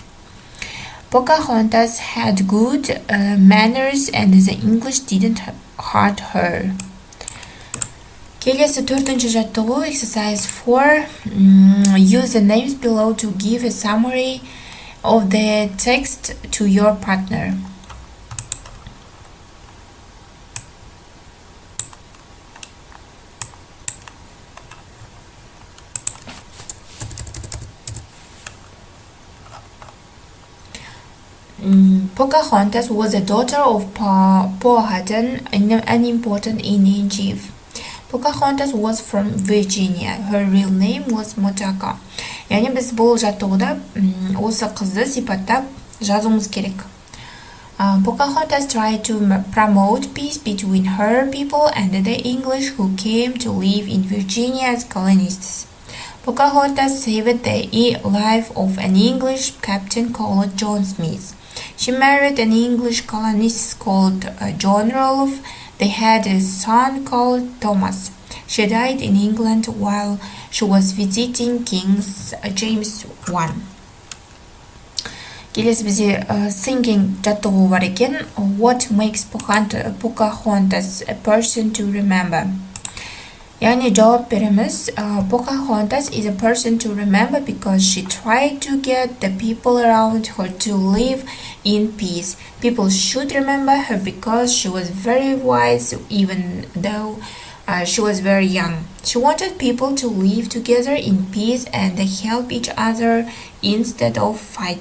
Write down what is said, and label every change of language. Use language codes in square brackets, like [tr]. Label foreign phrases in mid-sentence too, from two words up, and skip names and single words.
[en] Pocahontas had good manners and the English didn't hurt her. [kk] Келесі төртінші жаттығу exercise 4. [en] Use the names below to give a summary of the text to your partner. Pocahontas was the daughter of Powhatan, an important Indian chief. Pocahontas was from Virginia. Her real name was Motaka. [kk] яғни біз бұл жаттығуда осы қызды сипаттап жазуымыз керек. [en] Pocahontas tried to promote peace between her people and the English who came to live in Virginia as colonists. Pocahontas saved the life of an English captain called John Smith. She married an English colonist called John Rolfe. They had a son called Thomas. She died in England while she was visiting King James I. [kk] Келесі бізде thinking жаттығу бар екен. [en] What makes Pocahontas a person to remember? [kk] яғни жауап береміз. [en] Pocahontas is a person to remember because she tried to get the people around her to live in peace. People should remember her because she was very wise even though she was very young. She wanted people to live together in peace and help each other instead of fighting.